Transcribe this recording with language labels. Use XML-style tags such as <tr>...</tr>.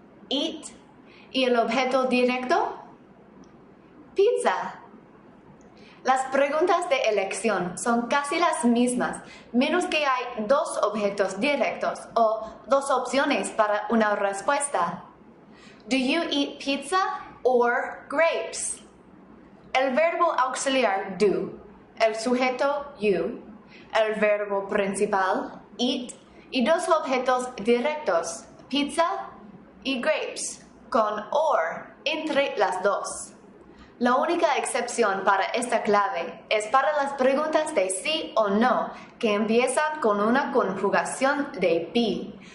<es>Eat. ¿Y el objeto directo? Pizza. Las preguntas de elección son casi las mismas, menos que hay 2 objetos directos o 2 opciones para una respuesta.</es> <en>Do you eat pizza or grapes?</en> <es>El verbo auxiliar do, el sujeto you, el verbo principal eat y 2 objetos directos, pizza y grapes, con or entre las 2. La única excepción para esta clave es para las preguntas de sí o no que empiezan con una conjugación de be.</es>